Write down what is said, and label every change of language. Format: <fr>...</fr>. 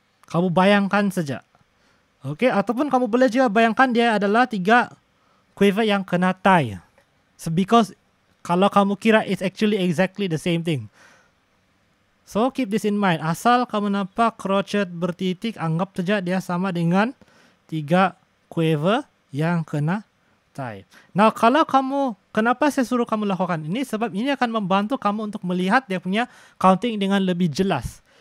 <ms>Kamu bayangkan saja. Oke, ataupun kamu boleh juga bayangkan dia adalah 3 quaver yang kena tie.</ms> <en>So because</en> <ms>kalau kamu kira</ms> <en>it's actually exactly the same thing. So keep this in mind.</en> <ms>Asal kamu nampak crochet bertitik, anggap saja dia sama dengan 3 quaver yang kena tie. Now kalau kamu, kenapa saya suruh kamu lakukan ini? Sebab ini akan membantu kamu untuk melihat dia punya counting dengan lebih jelas.</ms>